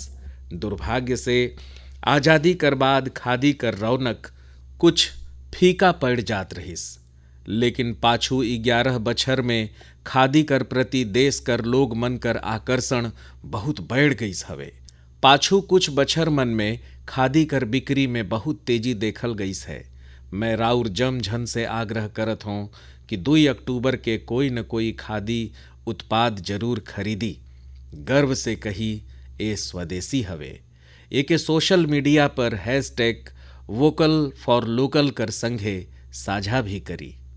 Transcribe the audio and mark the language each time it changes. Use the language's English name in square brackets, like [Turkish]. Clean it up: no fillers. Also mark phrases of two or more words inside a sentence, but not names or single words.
[Sadri] दुर्भाग्य से आज़ादी कर बाद खादी कर रौनक कुछ फीका पड़ जात रहिस, लेकिन पाछू 11 बछर में खादी कर प्रति देश कर लोग मन कर आकर्षण बहुत बढ़ गईस हवे। पाछू कुछ बछर मन में खादी कर बिक्री में बहुत तेजी देखल गईस है। मैं राउर जम झन से आग्रह करत हूँ कि 2 अक्टूबर के कोई न कोई खादी उत्पाद जरूर खरीदी। गर्व से कही ए स्वदेशी हवे। एके सोशल मीडिया पर [English] hashtag vocal for local [Sadri] कर संघे साझा भी करी।